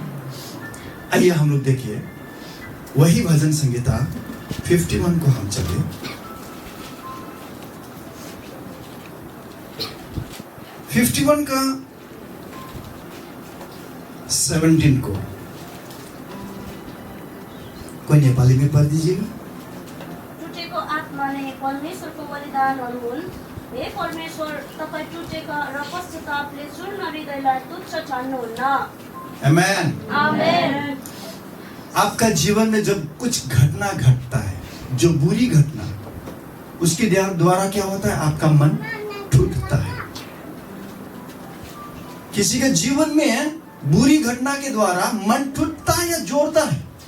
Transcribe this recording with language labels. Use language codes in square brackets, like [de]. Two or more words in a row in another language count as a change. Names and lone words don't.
[hi] आइए हम लोग देखिए वही भजन संगीता 51 को हम चले। फिफ्टी-वन का 17 को कोई नेपाली में पढ़ दीजिएगा। [ne] टुटेको आत्माले परमेश्वरको बलिदानहरू हुन्। हे परमेश्वर, तपाईँ टुटेका र पश्चातापले चूर्ण हृदयलाई तुच्छ ठान्नुहुन्न। आमेन। आमेन। [hi] आपका जीवन में जब कुछ घटना घटता है, जो बुरी घटना, उसके द्वारा क्या होता है? आपका मन टूटता है। किसी के जीवन में बुरी घटना के द्वारा मन टूटता है या जोड़ता है?